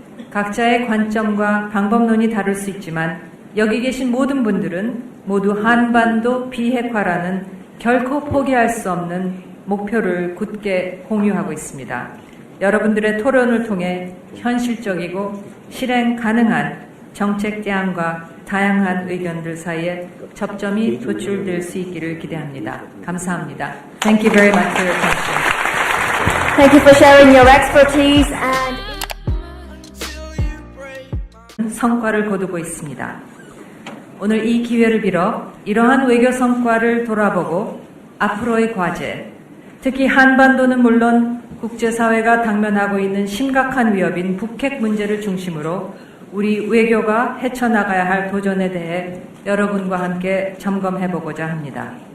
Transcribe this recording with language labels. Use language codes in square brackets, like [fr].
[ko] 각자의 관점과 방법론이 다를 수 있지만 여기 계신 모든 분들은 모두 한반도 비핵화라는 결코 포기할 수 없는 목표를 굳게 공유하고 있습니다. 여러분들의 토론을 통해 현실적이고 실행 가능한 정책 제안과 다양한 의견들 사이에 접점이 도출될 수 있기를 기대합니다. 감사합니다. [en] Thank you very much for your attention. Thank you for sharing your expertise and [ko] 성과를 거두고 있습니다. 오늘 이 기회를 빌어 이러한 외교 성과를 돌아보고 앞으로의 과제, 특히 한반도는 물론 국제사회가 당면하고 있는 심각한 위협인 북핵 문제를 중심으로 우리 외교가 헤쳐나가야 할 도전에 대해 여러분과 함께 점검해보고자 합니다.